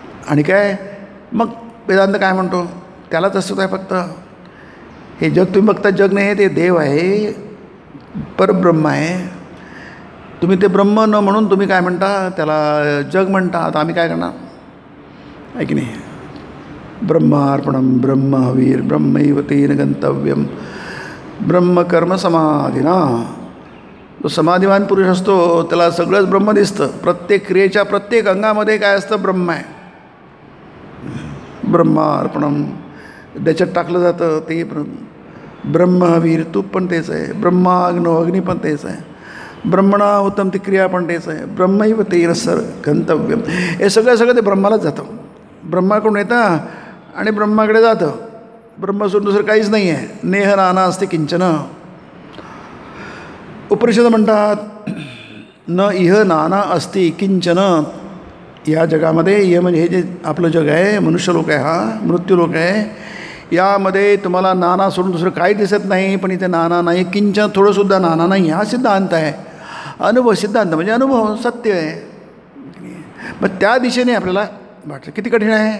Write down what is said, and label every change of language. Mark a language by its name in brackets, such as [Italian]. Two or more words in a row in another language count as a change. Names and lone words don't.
[Marathi] आणि काय मग वेदांत काय म्हणतो, त्यालाच असतं आहे फक्त. हे जग तुम्ही बघता जग नाही आहे, ते देव आहे, परब्रह्म आहे. तुम्ही ते ब्रह्म न म्हणून तुम्ही काय म्हणता, त्याला जग म्हणता. आता आम्ही काय करणार आहे की नाही. [Sanskrit] ब्रह्मार्पणम ब्रह्मवीर ब्रह्मैव तेन गंतव्यम ब्रह्मकर्म समाधीना. [Marathi] जो समाधिवान पुरुष असतो त्याला सगळंच ब्रह्म दिसतं. प्रत्येक क्रियेच्या प्रत्येक अंगामध्ये काय असतं, ब्रह्म आहे. ब्रह्मार्पणम त्याच्यात टाकलं जातं ते ब्रह्मवीर तूप पण तेच आहे. ब्रह्माग्नो अग्नी पण तेच आहे. ब्रह्मणा उत्तम ती क्रिया पण तेच आहे. [Sanskrit] ब्रह्मैव तेन सर गंतव्यम. [Marathi] हे सगळं ते ब्रह्मालाच जातं. ब्रह्माकडून येतं आणि ब्रह्माकडे जातं. ब्रह्म सोडून दुसरं काहीच नाही आहे. [Sanskrit] नेह नाना असते किंचन. [Marathi] उपनिषद म्हणतात [Sanskrit] न इह नाना अस्ति किंचन. [Marathi] या जगामध्ये हे म्हणजे हे जे आपलं जग आहे, मनुष्यलोक आहे, हा मृत्यूलोक आहे, यामध्ये तुम्हाला नाना सोडून दुसरं काही दिसत नाही. पण इथे नाना नाही, किंचन थोडंसुद्धा नाना नाही. हा सिद्धांत आहे. अनुभव सिद्धांत म्हणजे अनुभव सत्य आहे. मग त्या दिशेने आपल्याला वाटतं किती कठीण आहे.